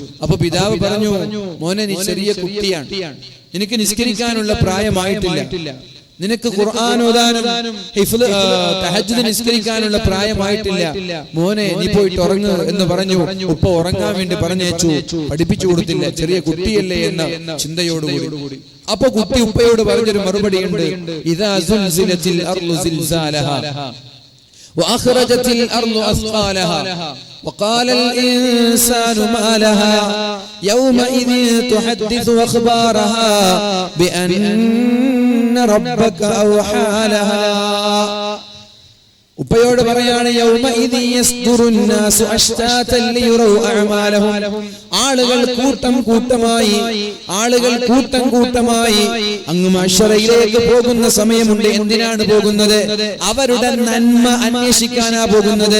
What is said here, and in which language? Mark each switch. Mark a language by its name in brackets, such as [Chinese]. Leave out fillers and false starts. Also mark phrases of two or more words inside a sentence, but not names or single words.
[Malayalam] അപ്പൊ പിതാവ് പറഞ്ഞു, മോനെ, നീ ചെറിയ കുട്ടിയാണ്, നിനക്ക് നിസ്കരിക്കാനുള്ള പ്രായമായിട്ടില്ല, നിനക്ക് ഖുർആൻ ഓതാനും തഹജ്ജുദ് നിസ്കരിക്കാനുള്ള പ്രായമായിട്ടില്ല, മോനെ, നീ പോയിട്ട് ഉറങ്ങ് എന്ന് പറഞ്ഞു. ഉപ്പ ഉറങ്ങാൻ വേണ്ടി പറഞ്ഞേച്ചു, പഠിപ്പിച്ചു കൊടുത്തില്ല, ചെറിയ കുട്ടിയല്ലേ എന്ന ചിന്തയോടുകൂടി. അപ്പൊ കുട്ടി ഉപ്പയോട് പറഞ്ഞൊരു മറുപടിയുണ്ട്, [Arabic] إذا زلزلت الأرض زلزالها وأخرجت الأرض أثقالها وقال الإنسان ما لها يومئذ تحدث أخبارها بأن ربك أوحى لها. [Malayalam] ഉപ്പയോട് പറയാണ്, ആളുകൾ കൂട്ടം കൂട്ടമായി അങ്ങ് മഹ്ശറയിലേക്ക് പോകുന്ന സമയമുണ്ട്. എന്തിനാണ് പോകുന്നത്? അവരുടെ നന്മ അന്വേഷിക്കാനാ പോകുന്നത്.